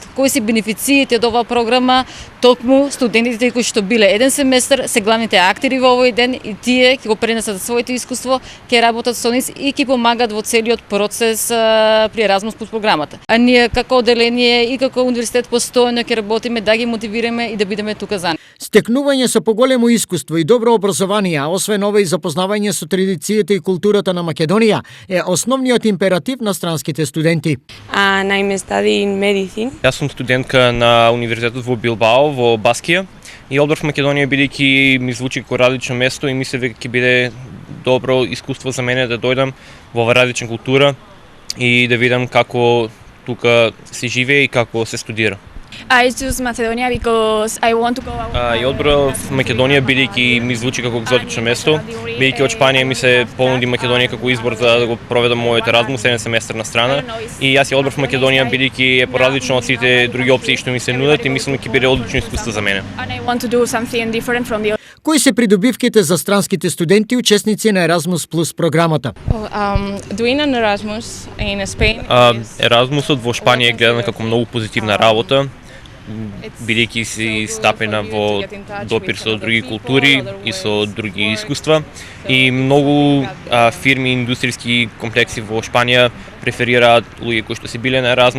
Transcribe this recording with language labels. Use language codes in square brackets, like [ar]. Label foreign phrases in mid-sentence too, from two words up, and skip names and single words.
[mk] Кои се бенефициите од оваа програма, токму студентите кои што биле еден семестар се главните актери во овој ден и тие ќе го пренесат своето искуство, ќе работат со нив и ќе помагат во целиот процес при Еразмус Плюс програмата. А ние како одделение и како универзитет постојано ќе работиме да ги мотивираме и да бидеме тука за нив. Стекнување со поголемо искуство и добро образование, а освен ова и запознавање со традициите и културата на Македонија е основниот императив на странските студенти. [en] I'm studying medicine. [mk] Јас сум студентка на универзитетот во Билбао, во Баскија, и одбор во Македонија бидејќи ми звучи како различно место и мислев дека ќе биде добро искуство за мене да дојдам во ова различна култура и да видам како тука се живее и како се студира. [en] I choose Macedonia because I want to go out. [mk] И одбор в Македонија бидејќи ми звучи како екзотично место, бидејќи од Шпанија ми се понуди Македонија како избор за да го проведам мојот Еразмус еден семестар на страна. И јас ја одбор в Македонија бидејќи е поразлично од сите други опции што ми се нудат и мислам дека ќе биде одлично искуство за мене. [en] And I want to do something different from the [mk] Кои се придобивките за странските студенти учесници на Еразмус Плюс програмата? [en] Doing an Erasmus in Spain. [mk] Еразмусот во Шпанија е гледан како многу позитивна работа, бидејќи си стапена во допир со други култури и со други искуства. И многу фирми и индустријски комплекси во Шпанија преферираат луѓе кои што се биле на Еразмус.